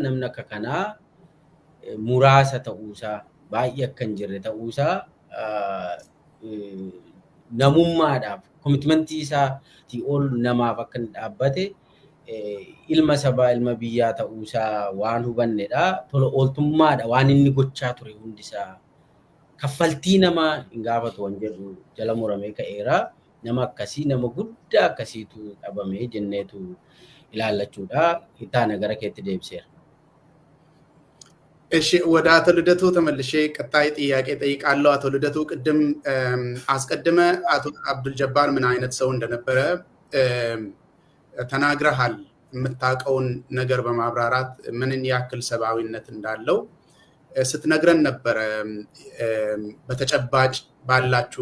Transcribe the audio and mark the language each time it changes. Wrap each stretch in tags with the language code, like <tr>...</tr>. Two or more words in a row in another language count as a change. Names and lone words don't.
<om>Namni akka kanaa muraasa ta'uusaa, baay'ee akka hin jirre ta'uusaa namummaadhaaf, komitmentii isaatii ol namaaf akka hin dhaabbate ilma sabaa, ilma biyyaa ta'uusaa waan hubannedha. Tola ooltummaadha waan inni gochaa ture hundisaa. Kaffaltii namaa hin gaafatu waan jedhu jala muramee ka'eera. Nama akkasii, nama guddaa akkasiitu dhabamee jenneetu ilaallachuudha. Taana gara keetti deebiseera.</om> <am>እሺ ወደ አቶ ልደቱ ተመልሼ ቀጣይ ጥያቄ ጠይቃለሁ። አቶ ልደቱ ቅድም አስቀድመ አቶ አብዱል ጀባር ምን አይነት ሰው እንደነበረ ተናግረሃል። የምታውቀውን ነገር በማብራራት ምንን ያክል ሰብአዊነት እንዳለው ስትነግረን ነበረ። በተጨባጭ ባላችሁ</am>